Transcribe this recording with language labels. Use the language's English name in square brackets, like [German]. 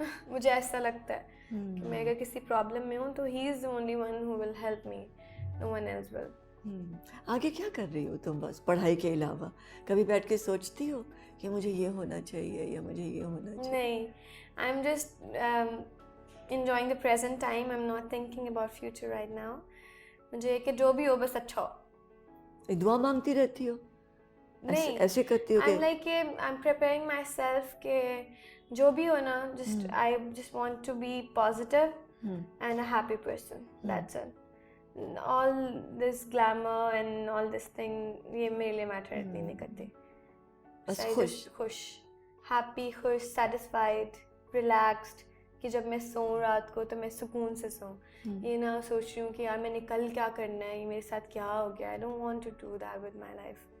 [Hindi] मुझे ऐसा लगता है कि मैं अगर किसी प्रॉब्लम में हूँ तो [English] He is the only one who will help me, no one else will. [Hindi] आगे क्या कर रही हो तुम? बस पढ़ाई के अलावा कभी बैठ के सोचती हो कि मुझे ये होना चाहिए या मुझे ये होना चाहिए? [English] नहीं, I am just enjoying the present time. I'm not thinking about future right now. [Hindi] मुझे कि जो भी हो बस अच्छा हो। दुआ मांगती रहती हो? नहीं, ऐसे करती हो? [English] I'm like I'm preparing myself [Hindi] के जो भी हो ना, [English] I just want to be positive and a happy person. That's it. All this glamour and all this thing [Hindi] ये मेरे लिए मैटर इतनी नहीं करती। बस खुश, happy, खुश, satisfied, relaxed, कि जब मैं सोऊं रात को तो मैं सुकून से सोऊं। ये ना सोच रही हूँ कि यार मैंने कल क्या करना है, ये मेरे साथ क्या हो गया। [English] I don't want to do that with my life.